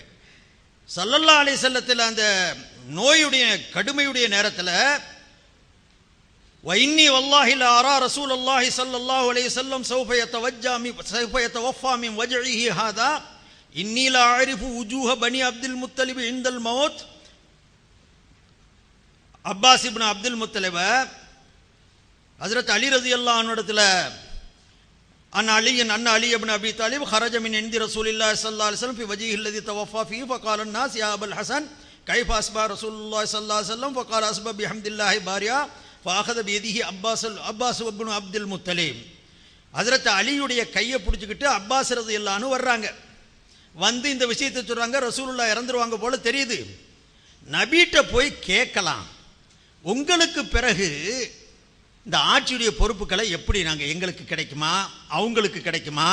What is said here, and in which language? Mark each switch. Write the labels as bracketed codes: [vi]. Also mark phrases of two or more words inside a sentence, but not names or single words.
[ar] صلى الله عليه وسلمத்தில் [ta] அந்த நோயுடைய கடுமையுடைய நேரத்தில் [ar] وإني والله لأرى رسول الله صلى الله عليه وسلم سوف يتوفى من وجعه هذا إني لأعرف وجوه بني عبد المطلب عند الموت. அப்பாஸ் இப்னு அப்துல் முத்தலிப ஹஜ்ரத் அலி رضي الله عنه இடத்துல عن علي بن أبي طالب خرج من عند رسول الله صلى الله عليه وسلم في وجهه الذي توفى فيه فقال الناس يا ابا الحسن كيف اصبح رسول الله صلى الله عليه وسلم فقال اصبح بحمد الله باريا فاخذ بيده அப்பாஸ் இப்னு அப்துல் முத்தலிப். [ta] ஹஜ்ரத் அலியுடைய கையை பிடிச்சிக்கிட்டு அப்பாஸ் [ar] رضي الله عنه [ta] வர்றாங்க. வந்து இந்த விஷயத்தை சொல்றாங்க, ரசூலுல்லாஹ் இறந்துருவாங்க போல தெரியுது, நபிட்ட போய் கேட்கலாம், உங்களுக்கு பிறகு இந்த ஆட்சியுடைய பொறுப்புகளை எப்படி எங்களுக்கு கிடைக்குமா அவங்களுக்கு கிடைக்குமா?